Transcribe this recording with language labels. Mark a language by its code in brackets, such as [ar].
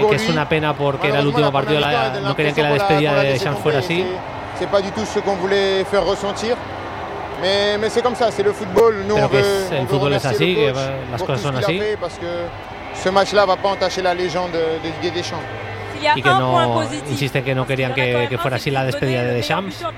[es] que es una pena porque era el último partido, no querían que la despedida de Deschamps fuera así. [fr] C'est pas du tout ce qu'on voulait faire ressentir. Mais c'est comme ça, c'est le football. Nous [es] pero [fr] on veut, [es] es, el fútbol es así, que las cosas son así. [fr] Parce que ce match-là va pas entacher la légende de Didier Deschamps. [es] Y que no, insisten que no querían que fuera así la despedida de Deschamps.